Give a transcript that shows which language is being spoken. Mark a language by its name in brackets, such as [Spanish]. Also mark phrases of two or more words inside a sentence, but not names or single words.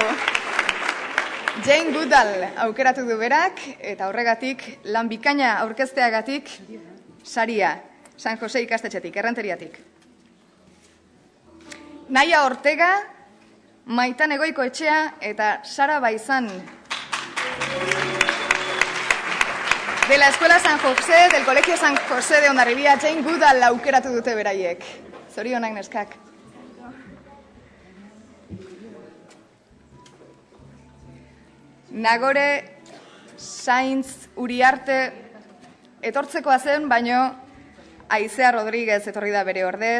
[Basque] Jane Goodall aukeratu du berak, eta horregatik, lan bikaina aurkezteagatik, saria, San Jose ikastetxetik, Errenteriatik. Naia Ortega, Maitan Goikoetxea eta Sara Baizan. [Spanish] De la Escuela San José, del Colegio San José de Hondarribia, Jane Goodall [Basque] aukeratu dute beraiek. Zorionak neskak. Nagore Sainz Uriarte etortzekoa zen, baino Aizea Rodríguez etorri da bere ordez.